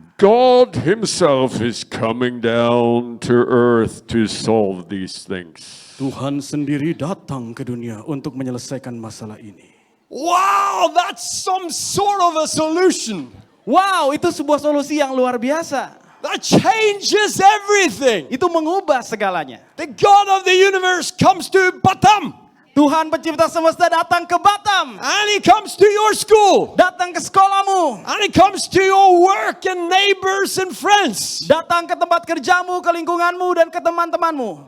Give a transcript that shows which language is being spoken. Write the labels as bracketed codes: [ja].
[en] God Himself is coming down to earth to solve these things. [id] Tuhan sendiri datang ke dunia untuk menyelesaikan masalah ini. [en] Wow, that's some sort of a solution. [id] Wow, itu sebuah solusi yang luar biasa. [en] that changes everything. [id] itu mengubah segalanya. [en] The God of the universe comes to Batam. [id] Tuhan pencipta semesta datang ke Batam. [en] And he comes to your school. [id] Datang ke sekolahmu. [en] And he comes to your work and neighbors and friends. [id] Datang ke tempat kerjamu, ke lingkunganmu, dan ke teman-temanmu.